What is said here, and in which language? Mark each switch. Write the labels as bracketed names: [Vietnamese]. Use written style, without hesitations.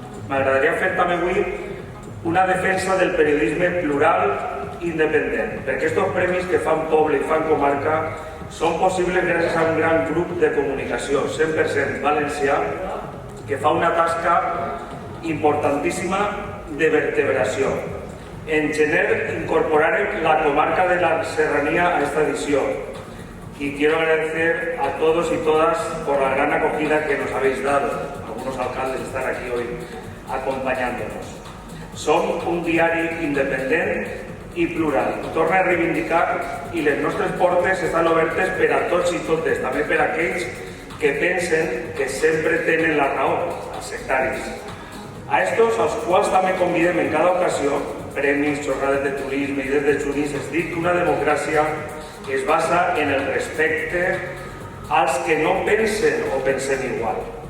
[Catalan] M'agradaria fer també avui una defensa del periodisme plural i independent, perquè aquests premis que fan poble i fan comarca són possibles gràcies a un gran grup de comunicació, 100% valencià, que fa una tasca importantíssima de vertebració. [Spanish] En gener incorporarem la comarca de la Serranía a esta edición y quiero agradecer a todos y todas por la gran acogida que nos habéis dado. Algunos alcaldes están aquí hoy acompañándonos. [Catalan] Som un diari independent i plural. Ho torno a reivindicar i les nostres portes estan obertes per a tots i totes, també per a aquells que pensen que sempre tenen la raó, els sectaris. [Spanish] A estos, [Catalan] als quals també convidem en cada ocasió, premis, jornades de turisme i des de junís, es diu que una democràcia es basa en el respecte als que no pensen o pensem igual.